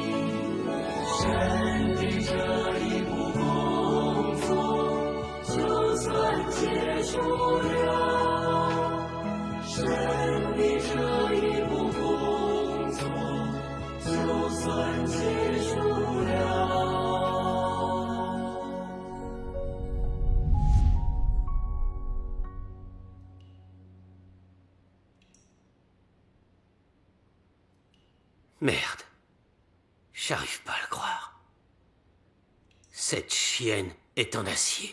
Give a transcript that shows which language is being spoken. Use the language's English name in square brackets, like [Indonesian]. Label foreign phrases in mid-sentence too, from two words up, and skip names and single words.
[Chinese] 神的这一步工作，就算结束了，神的这一步工作，就算结束了。 [French] Merde. J'arrive pas à le croire. Cette chienne est en acier.